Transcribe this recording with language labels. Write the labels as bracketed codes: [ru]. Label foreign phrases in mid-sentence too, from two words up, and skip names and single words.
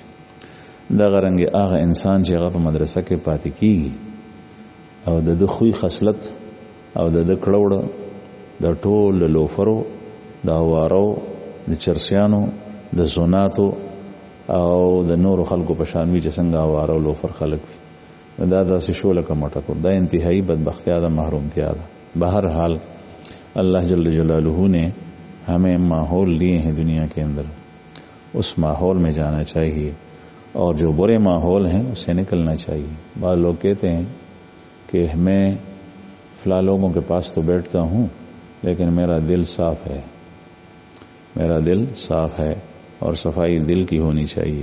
[ps] دغه رنګې هغه انسان چې هغه په مدرسه کې پاتې کېږي او د ده خوی خصلت او د ده کړه وړه د ټول لوفرو د اوارو د چرسیانو د زوناتو او د نورو خلکو په شان وي چې څنګه اوارو لوفر خلک وي. دا داسې شو لکه مټکور. دا انتہائی بدبختیا ده، محرومتیا ده. [ur] بہرحال اللہ [ar] جل جلالہ [ur] نے ہمیں ماحول لیے ہیں دنیا کے اندر، اس ماحول میں جانا چاہیے اور جو برے ماحول ہیں اس سے نکلنا چاہیے. بعض لوگ کہتے ہیں کہ میں فلاں لوگوں کے پاس تو بیٹھتا ہوں لیکن میرا دل صاف ہے، میرا دل صاف ہے، اور صفائی دل کی ہونی چاہیے.